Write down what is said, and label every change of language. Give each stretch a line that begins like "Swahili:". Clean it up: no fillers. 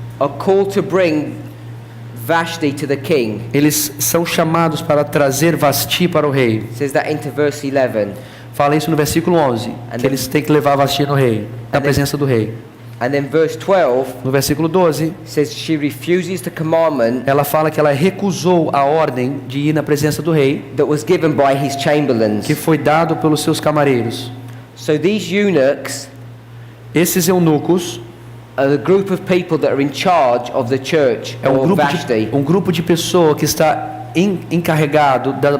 English: are called to bring Vashti to the king.
Portuguese: eles são chamados para trazer Vasti para o rei.
English: It says that into verse 11.
Portuguese: Fala isso no versículo 11, que eles têm que levar Vasti no rei, na presença do rei.
English: And then verse 12
Portuguese: No versículo 12,
English: says she refuses the commandment
Portuguese: ela fala que ela recusou a ordem de ir na presença do rei,
English: that was given by his chamberlains.
Portuguese: que foi dado pelos seus camareiros.
English: So these eunuchs
Portuguese: Esses eunucos
English: are the group of people that are in charge of the church é or Vashti.
Portuguese: um grupo de pessoas que está encarregado